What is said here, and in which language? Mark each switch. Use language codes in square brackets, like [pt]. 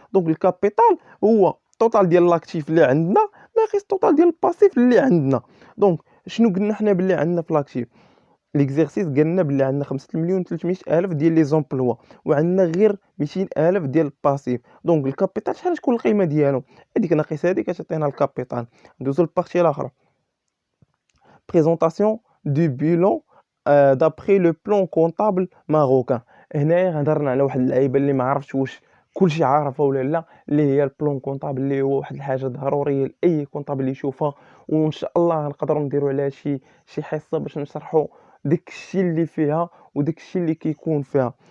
[ar] دونك الكابيتال هو التوتال ديال لاكتيف اللي عندنا ناقص التوتال ديال الباسيف اللي عندنا. دونك شنو قلنا حنا باللي عندنا في لاكتيف؟ ليكزيرسيس قالنا باللي عندنا 5,300,000 ديال لي زومبلوا، وعندنا غير 200,000 ديال الباسيف. دونك الكابيتال شحال تكون القيمه ديالو؟ هذيك ناقص هذيك كتعطينا الكابيتال. ندوزو للبارتي الاخرى. [fr] présentation du bilan d'après le plan comptable marocain. [ar] هنايا هضرنا على واحد اللعيبه اللي ما عرفتش واش كلشي عارفها ولا لا، اللي هي البلان كونطابل، اللي هو واحد الحاجه ضروريه لاي كونطابل يشوفها. وان شاء الله نقدروا نديروا عليها شي حصه باش نشرحوا داك الشيء اللي فيها وداك الشيء اللي كيكون فيها.